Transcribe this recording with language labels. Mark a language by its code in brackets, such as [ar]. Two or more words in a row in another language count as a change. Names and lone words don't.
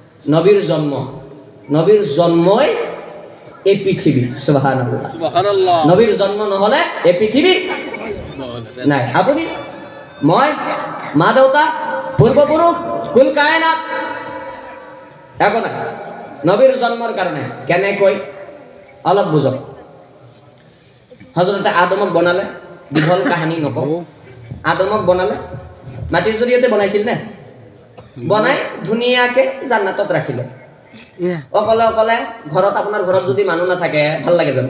[as] নবীর জন্মই এই পৃথিবী। [ar] سبحان الله سبحان الله. [as] নবীর জন্ম নহলে এই পৃথিবী নাই। আপুনি মই মা দেউতা পূর্বপুরুষ [ar] كل كائنات [as] একো নাই নবীর জন্মর কারণে। কেনে কই অলপ বুঝক। হযরতে আদমক বনালে, দীঘল কাহিনী নকওঁ, আদমক বনালে মাটিৰ জৰিয়তে বনাইছিল নে? বনাই ধুনীয়াকে জান্নাতত ৰাখিলে। অকলে অকলে ঘৰত, আপোনাৰ ঘৰত যদি মানুহ নাথাকে ভাল লাগে জানো?